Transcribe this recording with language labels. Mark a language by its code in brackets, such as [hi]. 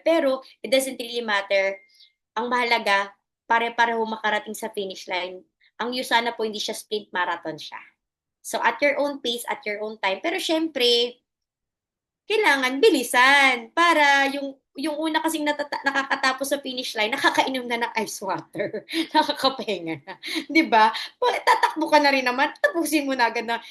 [en] Pero, it doesn't really matter. [tl] Ang mahalaga, pare-pareho makarating sa finish line. Ang USANA po, hindi siya sprint, marathon siya. [en] So, at your own pace, at your own time. [tl] Pero syempre, kailangan bilisan para yung una kasing nakakatapos sa finish line, nakakainom na ng ice water. Nakakapahinga na. 'Di ba? Tatakbo ka na rin naman, tapusin mo na agad na.